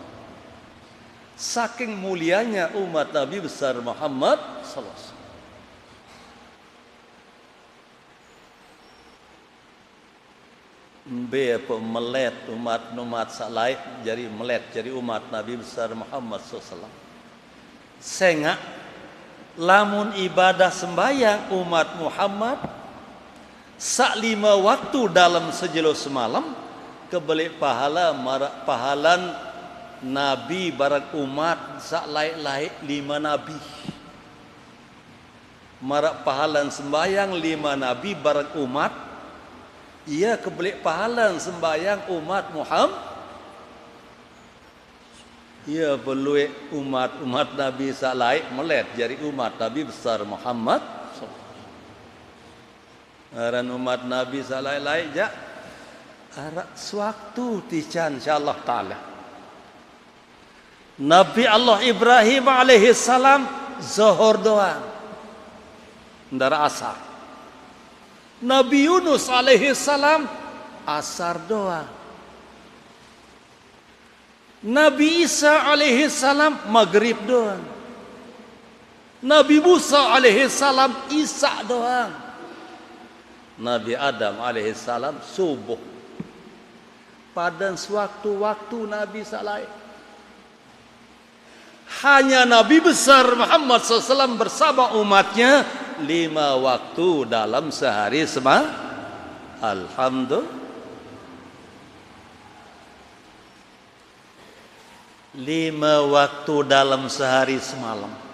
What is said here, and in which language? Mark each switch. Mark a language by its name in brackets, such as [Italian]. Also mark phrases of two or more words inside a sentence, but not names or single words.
[Indonesian] Saking mulianya umat Nabi besar Muhammad [Arabic] صلى الله عليه وسلم. [Sasak] Apa melet umat saleh jadi melet jadi umat Nabi besar Muhammad [Arabic] صلى الله عليه وسلم. [Sasak] Sehingga lamun ibadah sembahyang umat Muhammad sak 5 waktu dalam sejelo semalam kebelik pahala marak pahalan nabi barang umat sak laik-laik 5 nabi. Marak pahalan sembahyang 5 nabi barang umat, ia kebelik pahalan sembahyang umat Muhammad. Ia perlu umat Nabi salai melet jadi umat Nabi besar Muhammad. Aran umat Nabi salai lain ja arak sewaktu tican [Arabic] إن شاء الله تعالى. [Sasak] Nabi Allah Ibrahim [Arabic] عليه السلام [Sasak] zuhur doang. Ndara asar. Nabi Yunus [Arabic] عليه السلام [Sasak] asar doang. Nabi Isa [Arabic] عليه السلام [Sasak] maghrib doang. Nabi Musa [Arabic] عليه السلام [Sasak] isya doang. Nabi Adam [Arabic] عليه السلام [Sasak] subuh. Pada sewaktu-waktu Nabi salai. [Indonesian] Hanya Nabi besar Muhammad SAW bersama umatnya 5 waktu dalam sehari semalam. [Arabic] الحمد لله. [Indonesian] 5 waktu dalam sehari semalam.